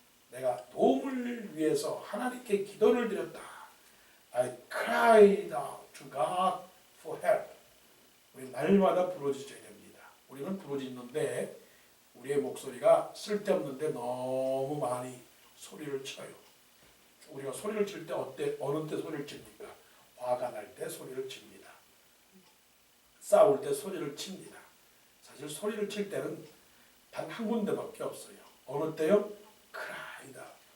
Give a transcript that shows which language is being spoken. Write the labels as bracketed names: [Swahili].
[Korean] 내가 도움을 위해서 하나님께 기도를 드렸다. [English] I cried out to God for help. [Korean] 우리 날마다 부르짖어야 됩니다. 우리는 부르짖는데 우리의 목소리가 쓸데없는데 너무 많이 소리를 쳐요. 우리가 소리를 칠 때 어느 때 소리를 칩니까? 화가 날 때 소리를 칩니다. 싸울 때 소리를 칩니다. 사실 소리를 칠 때는 단 한 군데밖에 없어요. 어느 때요? 크라이다.